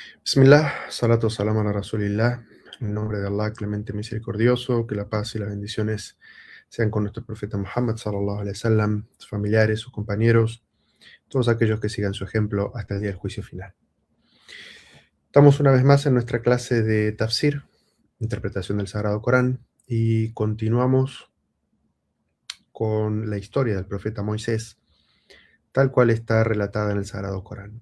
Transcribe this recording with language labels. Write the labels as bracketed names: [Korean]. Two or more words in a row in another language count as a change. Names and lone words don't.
[Arabic] بسم الله، الصلاة والسلام على رسول الله, [Spanish] en el nombre de Allah, clemente misericordioso, que la paz y las bendiciones sean con nuestro profeta Muhammad, [Arabic] صلى الله عليه وسلم, [Spanish] sus familiares, sus compañeros, todos aquellos que sigan su ejemplo hasta el día del juicio final. Estamos una vez más en nuestra clase de Tafsir, interpretación del Sagrado Corán, y continuamos con la historia del profeta Moisés, tal cual está relatada en el Sagrado Corán.